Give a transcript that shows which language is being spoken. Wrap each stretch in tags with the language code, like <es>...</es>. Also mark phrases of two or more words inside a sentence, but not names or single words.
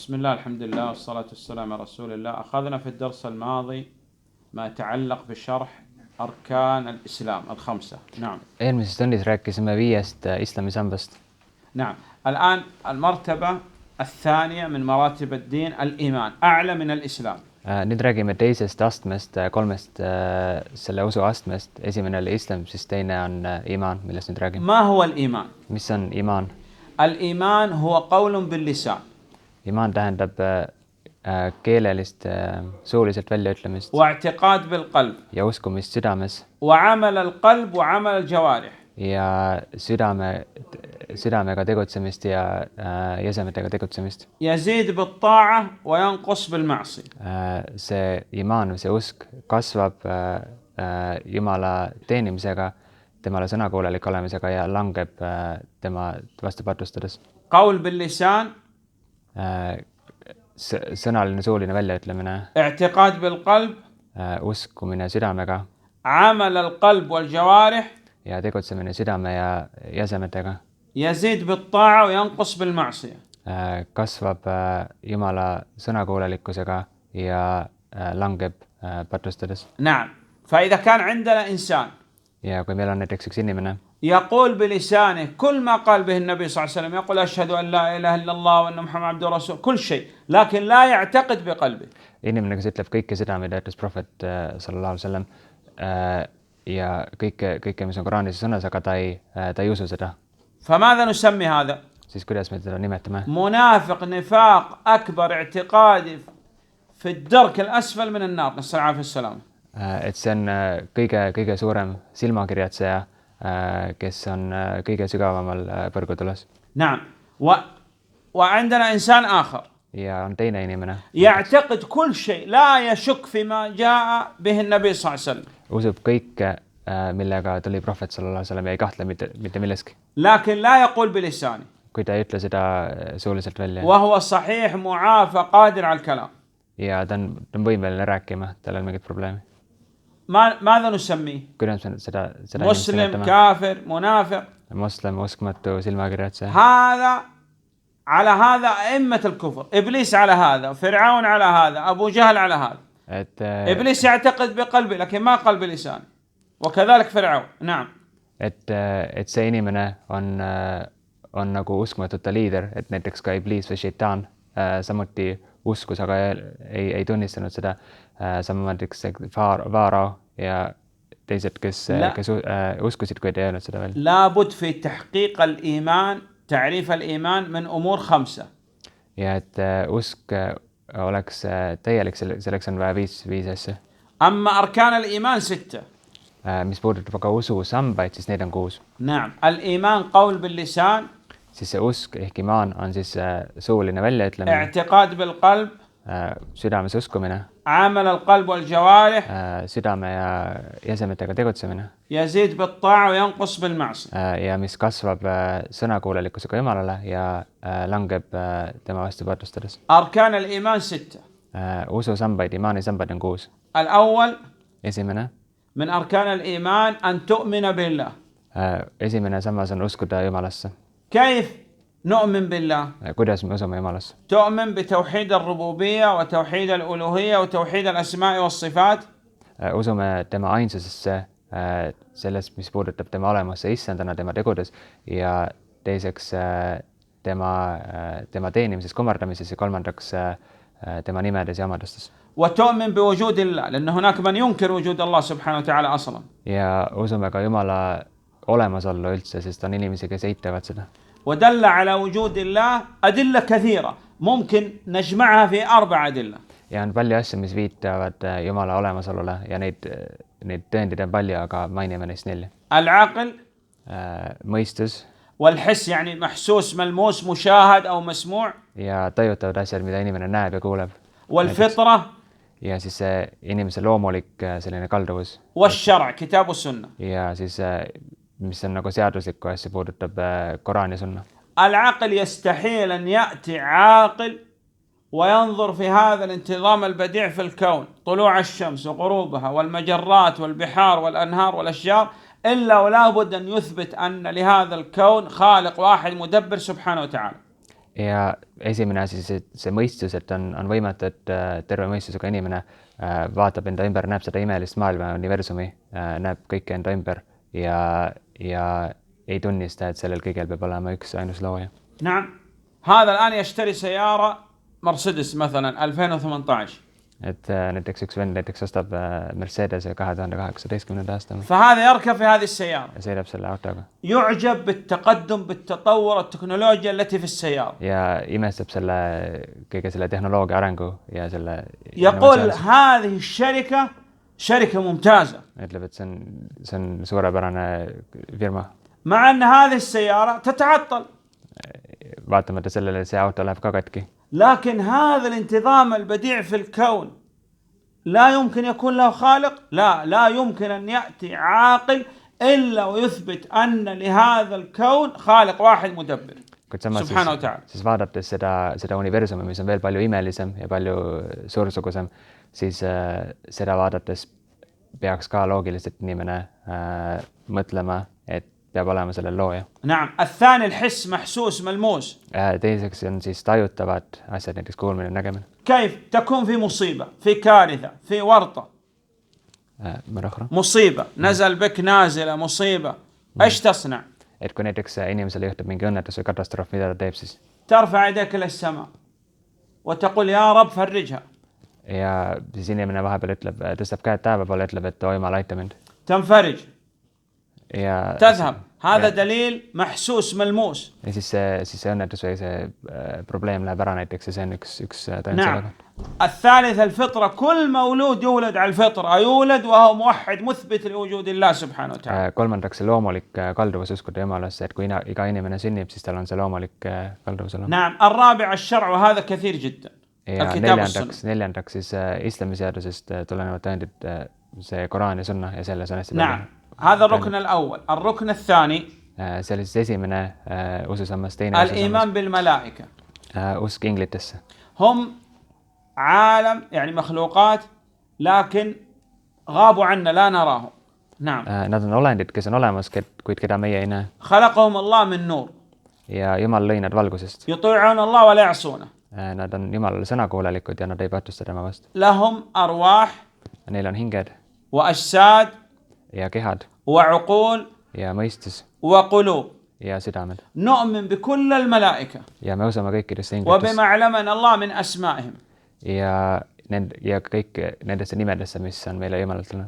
<ar>بسم الله الحمد لله والصلاة والسلام على رسول الله. أخذنا في الدرس الماضي ما يتعلق بشرح أركان الإسلام الخمسة. نعم.</ar> <et>Eelmises tunnis rääkisime 5 islami sambast.</et> <ar>نعم. الآن المرتبة الثانية من مراتب الدين الإيمان أعلى من الإسلام.</ar> <et>Nüüd räägime teisest astmest, 3 selle usu astmest. Esimene oli islam, siis teine on iman, millest nüüd räägime.</et> <ar>ما هو الإيمان؟</ar> <et>Mis on iman?</et> <ar>الإيمان هو قول باللسان.</ar> <et>Iman tähendab keelelist suuliselt väljaütlemist</et> <ar>واعتقاد بالقلب.</ar> <et>ja uskumist südames</et> <ar>وعمل القلب وعمل الجوارح.</ar> <et>ja südamega tegutsemist ja jäsemetega tegutsemist.</et> <ar>يزيد بالطاعة وينقص بالمعصية.</ar> <et>See iman või see usk kasvab Jumala teenimisega, temale sõnakuulelik olemisega ja langeb tema vastu patustades.</et> <ar>قول باللسان.</ar> <et>Sõnaline suuline väljaütlemine.</et> <ar>اعتقاد بالقلب.</ar> <et>Uskumine südamega.</et> <ar>عمل القلب والجوارح.</ar> <et>Ja tegutsemine südame ja jäsemetega.</et> <ar>يزيد بالطاعة وينقص بالمعصية.</ar> <et>Kasvab Jumala sõnakuulelikkusega ja langeb patustades.</et> <ar>نعم. فإذا كان عندنا إنسان.</ar> <et>Ja kui meil on näiteks üks inimene.</et> <ar>يقول بلسانه كل ما قال به النبي صلى الله عليه وسلم، يقول أشهد أن لا إله إلا الله وأن محمد عبده ورسوله، كل شيء، لكن لا يعتقد بقلبه.</ar> <et>Inimene, kes ütleb kõike seda, mida ütles prohvet</et> <ar>صلى الله عليه وسلم</ar> <et>ja kõike, mis on Koraanis sõnas, aga ta ei usu seda.</et> <ar>فماذا نسمي هذا؟</ar> <et>Siis kuidas me teda nimetame?</et> <ar>منافق نفاق أكبر اعتقادي في الدرك الأسفل من النار، نسأل العافية والسلامة.</ar> <et>Et see on kõige suurem silmakirjatseja, kes on kõige sügavamal põrgutules.</et> <ar>نعم. وعندنا إنسان آخر.</ar> <et>Ja on teine inimene.</et> <ar>يعتقد كل شيء لا يشك فيما جاء به النبي صلى الله عليه وسلم.</ar> <et>Usub kõike, millega tuli prohvet</et> <ar>صلى الله عليه وسلم</ar> <et>ja ei kahtle mitte milleski.</et> <ar>لكن لا يقول بلسانه.</ar> <et>Kui ta ei ütle seda suuliselt välja.</et> <ar>وهو صحيح معافى قادر على الكلام.</ar> <et>Ja ta on võimeline rääkima, tal on mingit probleemi.</et> <ar>ماذا نسميه؟</ar> <et>Kuidas me seda</et> <ar>مسلم كافر منافق.</ar> <et>Moslem, uskmatu, silmakirjatseja.</et> <ar>هذا على هذا أئمة الكفر. إبليس على هذا، فرعون على هذا، أبو جهل على هذا. إبليس يعتقد بقلبه لكن ما قال بلسانه. وكذلك فرعون. نعم.</ar> <et>Et see inimene on nagu uskmatute liider, et näiteks ka Iblis või šeitaan samuti uskus, aga ei tunnistanud seda. Samamoodi Faarao ja teised, kes uskusid, kuid ei öelnud seda veel.</et> <ar>لابد في تحقيق الإيمان تعريف الإيمان من أمور 5.</ar> <et>Ja et usk oleks täielik, selleks on vaja 5 asja.</et> <ar>أما أركان الإيمان 6.</ar> <et>Mis puudutab aga usu sambaid, siis neid on 6.</et> <ar>نعم. الإيمان قول باللسان.</ar> <et>Siis see usk ehk iman on siis suuline väljaütlemine.</et> <ar>اعتقاد بالقلب.</ar> <et>Südames uskumine.</et> <ar>عمل القلب والجوارح.</ar> <et>Südame ja jäsemetega tegutsemine.</et> <ar>يزيد بالطاعة وينقص بالمعصية.</ar> <et>Ja mis kasvab sõnakuulelikkusega Jumalale ja langeb tema vastu patustades.</et> <ar>أركان الإيمان 6.</ar> <et>Usu sambaid, imani sambaid on 6.</et> <ar>الأول.</ar> <et>Esimene.</et> <ar>من أركان الإيمان أن تؤمن بالله.</ar> <et>Esimene sammas on uskuda Jumalasse.</et> <ar>كيف نؤمن بالله؟</ar> <et>Kuidas me usume Jumalasse?</et> <ar>تؤمن بتوحيد الربوبية وتوحيد الألوهية وتوحيد الأسماء والصفات.</ar> <et>Usume tema ainsusesse, sellest, mis puudutab tema olemusse issandana, tema tegudes ja teiseks tema teenimises, kummardamises ja kolmandaks tema nimedes ja omadustes.</et> <ar>وتؤمن بوجود الله لأن هناك من ينكر وجود الله سبحانه وتعالى أصلا.</ar> <et>Ja usume ka Jumala olemasollu üldse, sest on inimesi, kes eitavad seda.</et> <ar>ودل على وجود الله أدلة كثيرة ممكن نجمعها في 4 أدلة.</ar> <et>Ja on palju asju, mis viitavad Jumala olemasolule ja neid tõendeid on palju, aga mainime neist 4.</et> <ar>العقل.</ar> <et>Mõistus.</et> <ar>والحس يعني محسوس ملموس مشاهد أو مسموع.</ar> <et>Ja tajutavad asjad, mida inimene näeb ja kuuleb.</et> <ar>والفطرة.</ar> <et>Ja siis see inimese loomulik selline kalduvus.</et> <ar>والشرع كتاب والسنة.</ar> <et>Ja siis mis on nagu seaduslikku asja puudutab Koraan ja sunna.</et> <ar>العقل يستحيل أن يأتي عاقل وينظر في هذا الانتظام البديع في الكون، طلوع الشمس وغروبها والمجرات والبحار والأنهار والأشجار، إلا ولا بد أن يثبت أن لهذا الكون خالق واحد مدبر سبحانه وتعالى.</ar> <et>Ja esimene asi see mõistus, et on võimatu, et terve mõistusega inimene vaatab enda ümber, näeb seda imelist maailma, universumi, näeb kõike enda ümber ja ei tunnista, et sellel kõigel peab olema üks ainus looja.</et> <ar>نعم هذا الآن يشتري سيارة مرسيدس مثلا 2018</ar> <et>Et näiteks üks vend näiteks ostab Mercedes 2018. aastal</et> <ar>فهذا يركب في هذه السيارة</ar> <et>ja sõidab selle autoga</et> <ar>يعجب بالتقدم بالتطور التكنولوجيا التي في السيارة</ar> <et>ja imestab kõige selle tehnoloogia arengu ja selle</et> <ar>يقول هذه الشركة شركة ممتازة</ar> <et>ütleb, et see on suurepärane firma</et> <ar>مع أن هذه السيارة تتعطل</ar> <et>vaatamata sellele, see auto läheb ka katki.</et> <ar>لكن هذا الانتظام البديع في الكون لا يمكن يكون له خالق لا يمكن أن يأتي عاقل إلا ويثبت أن لهذا الكون خالق واحد مدبر سبحانه وتعالى.</ar> <et>siis vaadates seda universumi, mis on veel palju imelisem ja palju suursugusem, siis seda vaadates peaks ka loogiliselt inimene mõtlema, et peab olema sellel looja.</et> <ar>نعم الثاني الحس محسوس ملموس.</ar> <et>teiseks on siis tajutavad asjad, näiteks kuulmine ja nägemine.</et> <ar>كيف تكون في مصيبة في كارثة في ورطة مصيبة نزل بك نازلة مصيبة ايش تصنع؟</ar> <et>et kui näiteks inimesele juhtub mingi õnnetus või katastroof, mida ta teeb siis?</et> <ar>ترفع يديك إلى السماء وتقول يا رب فرجها.</ar> <et>ja siis inimene vahepeal ütleb, tõstab käed taeva poole, ütleb, et o Jumal, aita mind.</et> <ar>تنفرج</ar> <et>ja</et> <ar>تذهب هذا دليل محسوس ملموس.</ar> <et>ja siis see õnnetus või see probleem läheb ära näiteks ja see on üks tõend</et> <ar>نعم الثالث الفطرة كل مولود يولد على الفطرة يولد وهو موحد مثبت لوجود الله سبحانه وتعالى.</ar> <et>kolmandaks see loomulik kalduvus uskuda Jumalasse, et kui iga inimene sünnib, siis tal on see loomulik kalduvus olemas.</et> <ar>نعم الرابع الشرع وهذا كثير جدا.</ar> <et>ja neljandaks siis islamiseadusest tulenevad tõendid, see Koraan ja sunna ja selles on hästi</et> <ar>نعم هذا الركن الأول. الركن الثاني</ar> <et>see oli siis esimene ususammas, teine</et> <ar>الإيمان بالملائكة.</ar> <et>usk inglitesse.</et> <ar>هم عالم يعني مخلوقات لكن غابوا عنا لا نراهم. نعم</ar> <et>nad on olendid, kes on olemas, kuid keda meie ei näe.</et> <ar>خلقهم الله من نور.</ar> <et>ja Jumal lõi nad valgusest.</et> <ar>يطيعون الله ولا يعصونه.</ar> <et>Nad on Jumalale sõnakuulelikud ja nad ei patusta tema vastu.</et> <ar>لهم أرواح.</ar> <et>Neil on hinged.</et> <ar>وأجساد.</ar> <et>ja kehad.</et> <ar>وعقول.</ar> <et>ja mõistus.</et> <ar>وقلوب.</ar> <et>ja südamed.</et> <ar>نؤمن بكل الملائكة.</ar> <et>ja me usume kõikidesse inglitesse.</et> <ar>وبما علمنا الله من أسمائهم.</ar> <et>ja kõik nendesse nimedesse, mis on meile Jumalalt tulnud.</et>